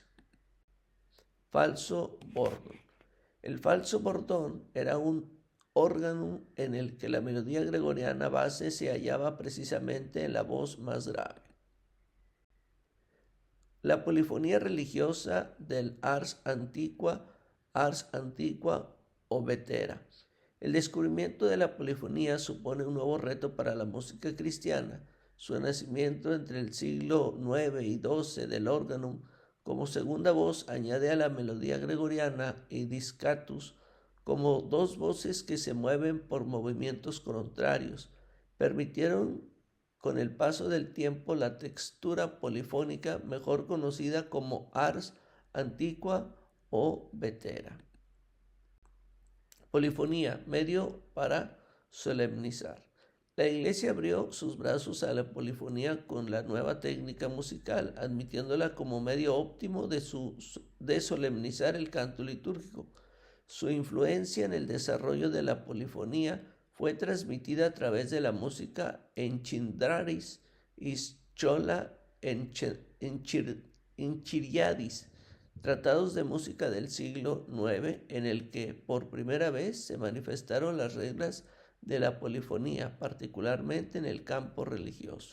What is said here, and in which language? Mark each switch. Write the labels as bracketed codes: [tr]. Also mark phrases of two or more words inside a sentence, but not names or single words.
[es] Falso bordón. El falso bordón era un órgano en el que la melodía gregoriana base se hallaba precisamente en la voz más grave. La polifonía religiosa del [la] ars antiqua [es] o vetera. El descubrimiento de la polifonía supone un nuevo reto para la música cristiana. Su nacimiento entre el siglo IX y XII del órgano como segunda voz añade a la melodía gregoriana y discatus como dos voces que se mueven por movimientos contrarios. Permitieron con el paso del tiempo la textura polifónica mejor conocida como [la] ars antiqua [es] o vetera. Polifonía, medio para solemnizar. La Iglesia abrió sus brazos a la polifonía con la nueva técnica musical, admitiéndola como medio óptimo de solemnizar el canto litúrgico. Su influencia en el desarrollo de la polifonía fue transmitida a través de la música Enchindraris y Schola Enchiriadis, tratados de música del siglo IX en el que por primera vez se manifestaron las reglas de la polifonía, particularmente en el campo religioso.